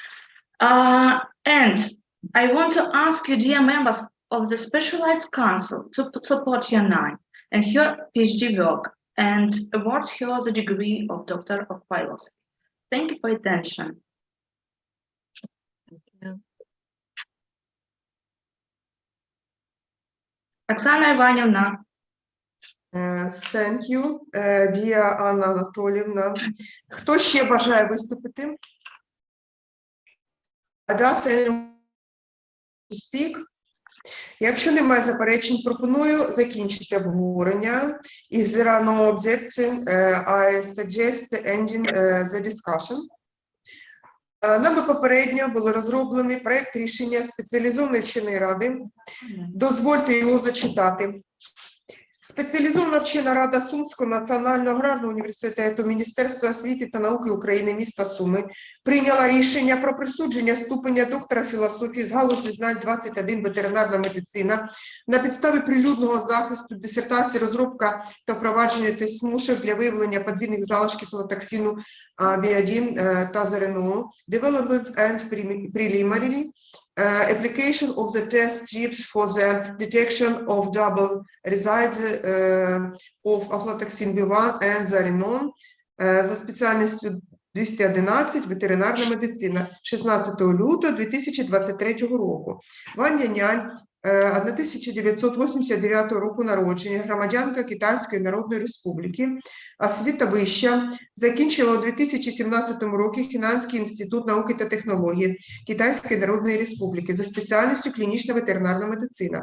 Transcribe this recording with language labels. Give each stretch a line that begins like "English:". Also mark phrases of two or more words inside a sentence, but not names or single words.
English: And I want to ask you, dear members of the Specialized Council, to support Yanan and her PhD work and award her the degree of Doctor of Philosophy. Thank you for attention. Thank you.
Ukrainian: Оксана Іванівна.
English: Thank you, dear Анна Анатоліївна.
Ukrainian: Хто ще бажає виступити?
English: Does anyone speak?
Ukrainian: Якщо немає заперечень, пропоную закінчити обговорення.
English: If there are no objections, I suggest ending the discussion.
Ukrainian: Нами попередньо було розроблений проект рішення спеціалізованої вченої ради. Дозвольте його зачитати. Спеціалізована вчена рада Сумського національного аграрного університету Міністерства освіти та науки України міста Суми прийняла рішення про присудження ступеня доктора філософії з галузі знань 21 ветеринарна медицина на підставі прилюдного захисту дисертації розробка та впровадження тест-смушок для виявлення подвійних залишків флотоксину біодін та ЗРНО,
English: development and preliminary application of the test strips for the detection of double resides of aflatoxin B1 and Zarinon
Ukrainian: за спеціальністю 211 ветеринарна медицина 16 лютого 2023 року. Ваня Нянь, 1989 року народження, громадянка Китайської Народної Республіки, освіта вища, закінчила у 2017 році Фінанський інститут науки та технології Китайської Народної Республіки за спеціальністю клінічна ветеринарна медицина.